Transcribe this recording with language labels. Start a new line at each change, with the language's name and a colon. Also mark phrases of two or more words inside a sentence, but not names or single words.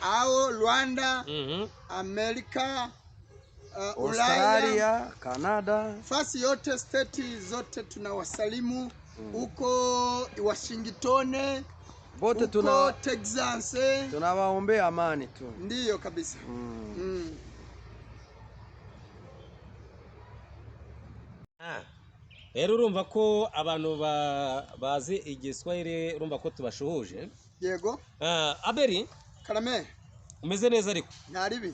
Swahili: Au Rwanda. Amerika. Australia, Canada, fasi yote, state zote tunawasalimu. Huko Washington, bote Texas, tunawaombea amani tu. Ndiyo kabisa.
Kinyarwanda: Rero urumva ko abantu bazi Igiswahili, urumva ko tubashuhuje. Yego. Abeli, Karame,
Swahili: umeze neza ariko?
Kinyarwanda: Ntaribi.